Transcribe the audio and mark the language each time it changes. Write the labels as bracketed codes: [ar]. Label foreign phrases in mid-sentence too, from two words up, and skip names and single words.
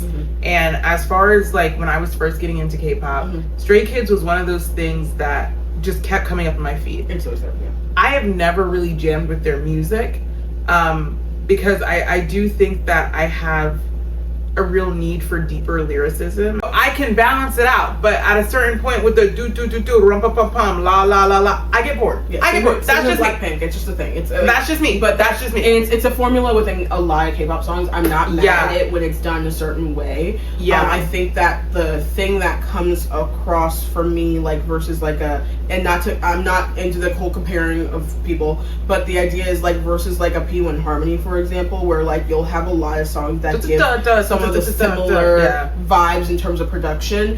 [en] And as far as like when I was first getting into K-pop, Stray Kids was one of those things that just kept coming up in my feed. It's so sad, yeah. I have never really jammed with their music because I do think that I have a real need for deeper lyricism. I can balance it out, but at a certain point with the do rum pum pum pum la la la la, I get bored. Yeah, I get bored. That's just Blackpink. It's just a thing. It's that's just me. But that's just me. It's a formula within a lot of K-pop songs. I'm not mad at it when it's done a certain way. I think that the thing that comes across for me, like versus like I'm not into the whole comparing of people, but the idea is like versus like a P1 Harmony, for example, where like you'll have a lot of songs that give some of the similar vibes in terms of production.